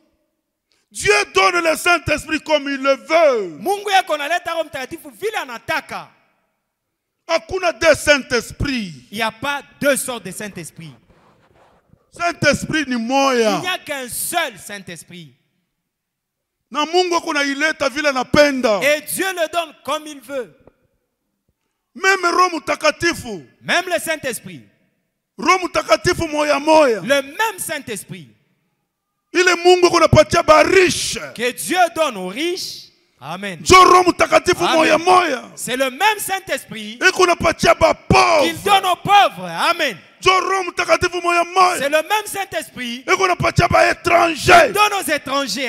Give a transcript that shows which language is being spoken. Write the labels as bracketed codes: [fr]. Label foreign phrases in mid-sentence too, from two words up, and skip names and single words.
[fr] Dieu donne le Saint-Esprit comme il le veut. Il n'y a pas deux sortes de Saint-Esprit. [sw] Saint-Esprit ni [fr] Il [sw] moya. [fr] n'y a qu'un seul Saint-Esprit. [sw] Na Mungu kuna ileta vile napenda. [fr] Et Dieu le donne comme il veut. [sw] Même Roho Mtakatifu. [fr] Même le Saint-Esprit. [sw] Roho Mtakatifu moya moya. [fr] Le même Saint-Esprit. [sw] Ile Mungu kunapatia ba riche. [fr] Que Dieu donne aux riches. Amen. Amen. C'est le même Saint-Esprit qu'il donne aux pauvres. Amen. C'est le même Saint-Esprit qu'il donne aux étrangers.